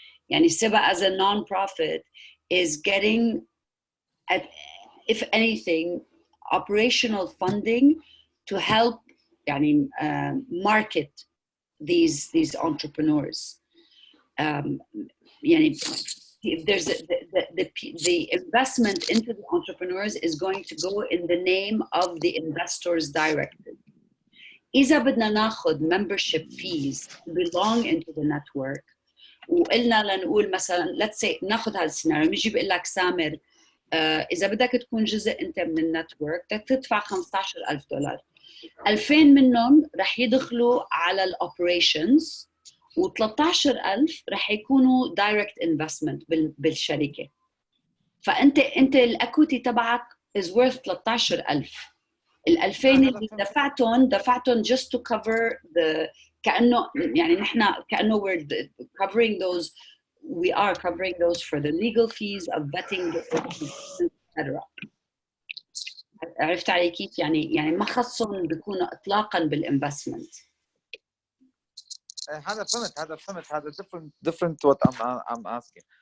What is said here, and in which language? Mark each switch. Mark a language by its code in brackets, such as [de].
[en] يعني SIBA as a non-profit is getting, if anything, operational funding to help يعني market these entrepreneurs. يعني if there's the investment into the entrepreneurs is going to go in the name of the investors directly. [ar] إذا بدنا ناخذ membership fees belong into the network وقلنا لنقول مثلا let's say ناخذ هذا السيناريو، بيجي بيقول لك سامر إذا بدك تكون جزء أنت من النتورك بدك تدفع $15,000، 2000 منهم رح يدخلوا على الoperations و13,000 رح يكونوا direct investment بالشركة. فأنت الأكوتي تبعك is worth 13,000. [en] ال 2000 اللي دفعتهم just to cover the [ar] كأنه يعني نحن كأنه [en] we're covering those, we are covering those for the legal fees of vetting etc. [ar] عرفت علي كيف؟ يعني ما خصهم بيكونوا إطلاقاً بالinvestment. [en] هذا فهمت هذا different what I'm asking.